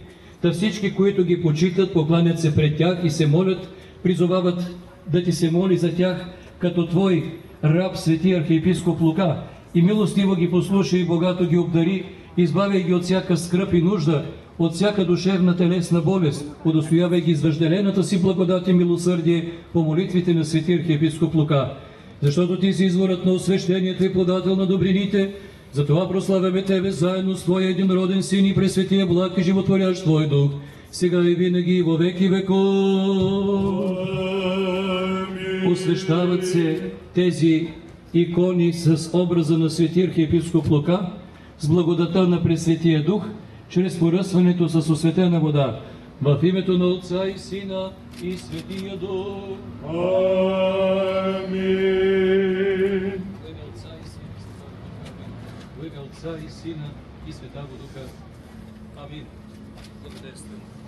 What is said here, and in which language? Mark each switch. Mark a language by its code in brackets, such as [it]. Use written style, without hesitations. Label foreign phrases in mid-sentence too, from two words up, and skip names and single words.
[bg] Та всички, които ги почитат, покланят се пред тях и се молят, призовават да Ти се моли за тях, като Твой раб свети архиепископ Лука, и милостиво ги послушай и богато ги обдари, избавяй ги от всяка скръб и нужда, от всяка душевна телесна болест, удостоявай ги с въжделената си благодат и милосърдие по молитвите на свети архиепископ Лука. Защото Ти си изворът на освещението и подател на добрините, затова прославяме Тебе заедно с Твоя единроден Син и пресветия благ и животворящ Твой Дух, сега и винаги и [cu] во веки веков. [bg] Освещават се тези икони с образа на свети архиепископ Лука, с благодата на Пресветия Дух, чрез поръсването с осветена вода. В името на Отца и Сина и Светия Дух. Амин. [cu] Во имя Отца и Сина и Светаго Духа. [bg] Амин. Благодарствено.